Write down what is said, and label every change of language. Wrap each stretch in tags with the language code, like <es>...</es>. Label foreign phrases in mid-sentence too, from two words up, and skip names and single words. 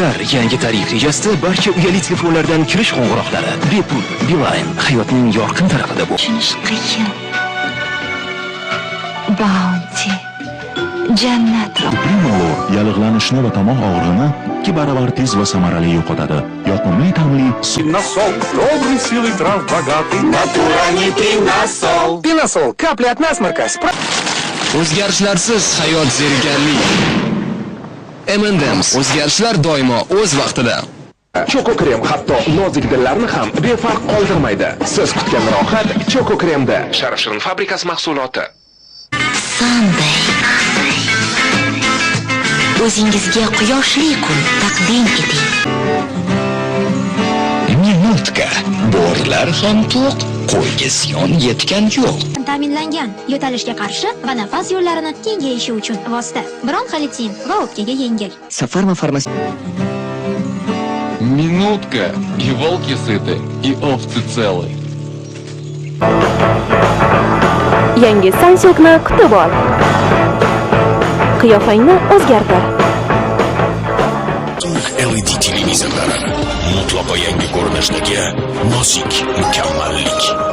<uz>Yoshlar yangi tarif rejasida barcha uyali telefonlardan kirish qo'ng'iroqlari bepul. Beeline hayotning yorqin tarafida bu. Tushunish qiyin. Bounty. Jannat. Yallig'lanishni va tomoq og'rig'ini 2 barobar tez va samarali yo'qotadi. Yoqimli ta'mli</uz> <ru>Пиносол. Добрый силой трав богатый. Натура не пиносол. Пиносол. Капли от насморка.</ru> <uz>O'zgarishlarsiz hayot zerikarli. M&M's o'zgarishlar doimo o'z vaqtida. Choco krem hatto nozik dillarni ham befarq qoldirmaydi. Siz kutgan rohat Choco kremda. Sharifshirin fabrikasi mahsuloti. Sunday. O'zingizga quyoshli kun taqdim eting. Minutka. Bo'rlar ham to'q, qo'yga ziyon yetgan yo'q. Ta'minlangan yo'talishga qarshi va nafas yo'llarini kengayishi uchun vosita. Bronxolitin va o'pkaga yengil. Safarma farmasi.</uz> <ru>Минутка, и волки сыты, и овцы целы.</ru> <uz>Yangi Samsung'ni kutib ol. Qiyofangni o'zgartir. LED televizorlari mutlaqo yangi ko'rinishdagi nozik mukammallik.</uz>